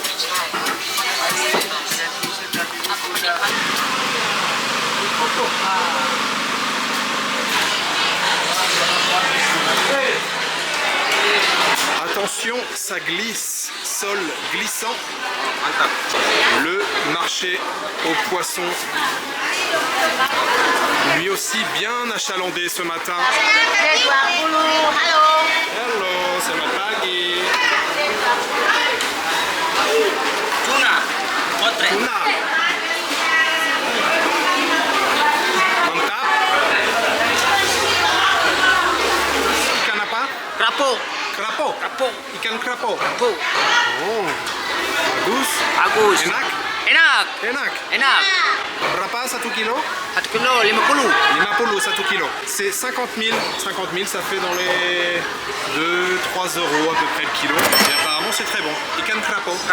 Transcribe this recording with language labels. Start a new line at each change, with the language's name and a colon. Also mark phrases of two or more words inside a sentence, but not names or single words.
French: Attention, ça glisse, sol glissant. Le marché aux poissons, lui aussi bien achalandé ce matin.
Indonesian: Hello, selamat pagi. Tuna. Mantap. Ikan apa? Kerapu. Kerapo. Ikan kerapo. Oh, Bagus. Enak. Enak. Berapa 1 kilo? 1 kilo 50. 50 1 kilo.
French: C'est 50 000. 50 000, ça fait dans les 2-3 euros à peu près le kilo. Et apparemment, c'est très bon.
Indonesian: Ikan kerapo.